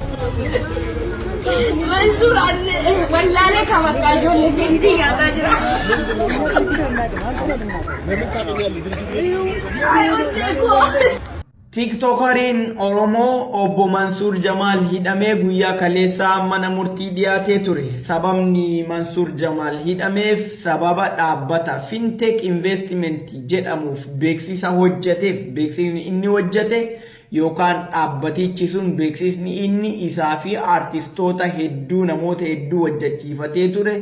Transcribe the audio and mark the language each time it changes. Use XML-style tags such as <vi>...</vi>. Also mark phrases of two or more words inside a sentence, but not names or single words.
<ar>منصور والله لك ما قالوا لي انت يا راجل</ar> <om>tiktokeriin Oromoo obbo Mansuur Jamaal hidhamee guyyaa kaleessaa mana murtii dhiyaatee ture. Sababni Mansuur Jamaal hidhameef sababa dhaabbata Fintech Investment jedhamuuf beeksisa hojjeteef beeksisni inni hojjete yookaan dhaabbatichi sun beeksisni inni isaa fi artistoota hedduu namoota hedduu hojjechiifatee ture.</om>